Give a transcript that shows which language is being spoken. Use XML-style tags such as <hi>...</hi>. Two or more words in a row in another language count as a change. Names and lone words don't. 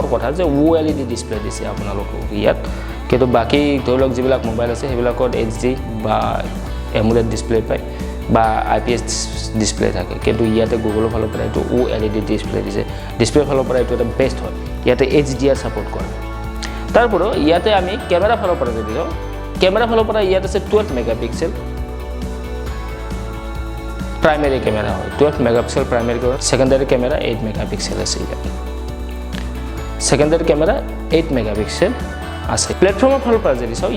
<as>কথা যে</as> <en>OLED display</en> <as>দিছে আপোনালোকক ইয়াত কিন্তু বাকি ধৰক যিবিলাক মোবাইল আছে হেবিলাকত HD বা</as> <en>AMOLED display</en> <as>পায় বা</as> <en>IPS display</en> <as>থাকে কিন্তু ইয়াতে গুগলৰ ফালৰ পৰা এটো</as> <en>OLED display</en> <as>দিছে ডিসপ্লে ফালৰ পৰা এটো এটা বেস্ট হয় ইয়াতে</as> <en>HDR support</en> <as>কৰে তাৰপৰ ইয়াতে আমি ক্যামেৰা ফালৰ পৰা দিলো ক্যামেৰা ফালৰ পৰা ইয়াত আছে 12 মেগাপিক্সেল</as> <en>primary camera है 12 megapixel primary camera secondary camera 8 megapixel আছে secondary camera 8 megapixel</en> <as>আছে প্ল্যাটফর্মৰ ফালৰ পৰা যদি চাও</as>